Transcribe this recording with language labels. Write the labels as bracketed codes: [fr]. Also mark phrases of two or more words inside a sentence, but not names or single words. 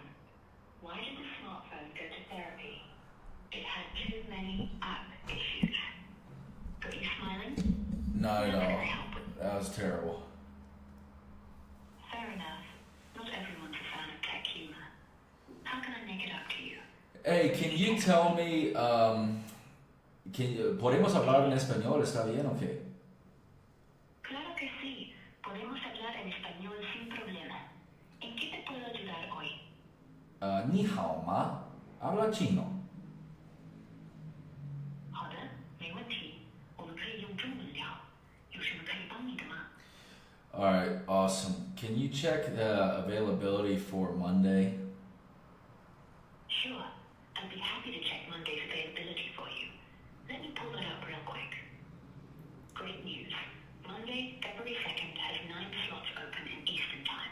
[en] Why did the smartphone go to therapy? It had too many app issues. Got you smiling? Not at How can I all. help with? That was terrible. Fair enough. Not everyone's a fan of tech humor. How can I make it up to you? Hey, can you tell me, [es] ¿podemos hablar en español? ¿Está bien o qué? Claro que sí. Podemos hablar en español sin problema. ¿En qué te puedo ayudar hoy? [zh] 你好吗? [es] Habla chino. [zh] 好的，没问题。我们可以用中文聊。有什么可以帮你的吗？ [en] Alright, awesome. Can you check the availability for Monday? Sure. I'd be happy to check Monday's availability for you. Let me pull that up real quick. Great news. Monday, February 2nd has 9 slots open in Eastern Time.